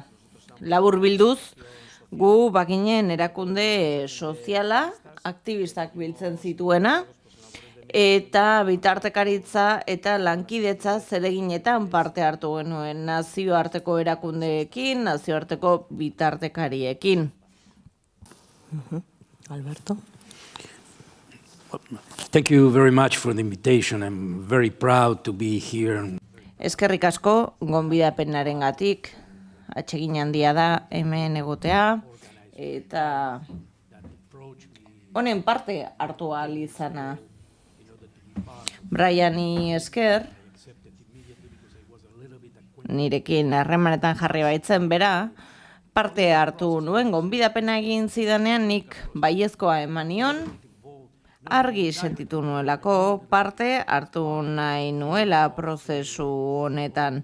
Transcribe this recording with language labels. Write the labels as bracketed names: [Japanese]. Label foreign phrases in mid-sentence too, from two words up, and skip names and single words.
[Basque] Labur bilduz, gu baginen erakunde soziala, aktivistak biltzen zituena, eta bitartekaritza eta lankidetza zereginetan parte hartu genuen nazioarteko erakundeekin, nazioarteko bitartekariekin. Alberto? [English] Thank you very much for the invitation. I'm very proud to be here. [Basque] Eskerrik asko gonbidapenarengatik, atsegin handia da hemen egotea eta honen parte hartu ahal izana. Briani esker, nirekin harremanetan jarri baitzen bera, parte hartu nuen gonbidapena egin zidanean nik baiezkoa eman nion, argi sentitu nuelako parte hartu nahi nuela prozesu honetan.